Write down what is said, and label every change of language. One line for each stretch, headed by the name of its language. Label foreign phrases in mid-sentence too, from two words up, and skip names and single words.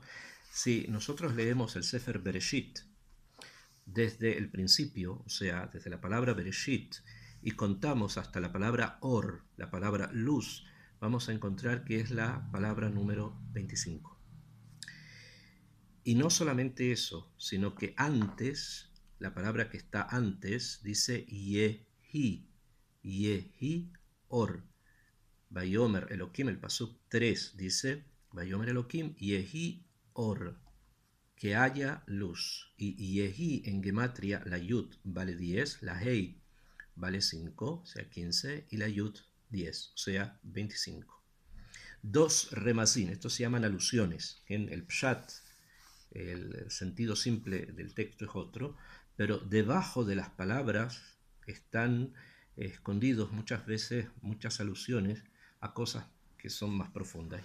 Spanish: Si nosotros leemos el Sefer Bereshit desde el principio, o sea, desde la palabra Bereshit, y contamos hasta la palabra Or, la palabra luz, vamos a encontrar que es la palabra número 25. Y no solamente eso, sino que antes, la palabra que está antes, dice Yehi,
Hebrew: יהי אור. ויאמר אלהים,
Spanish: el pasuk 3 dice,
Hebrew: ויאמר אלהים יהי אור,
Spanish: que haya luz. Y Yehi en gematria, la Yud vale 10, la Hei vale 5, o sea 15, y la Yud 10, o sea 25. Dos remazín, estos se llaman alusiones, en el Pshat, el sentido simple del texto es otro, pero debajo de las palabras están escondidos muchas veces muchas alusiones a cosas que son más profundas.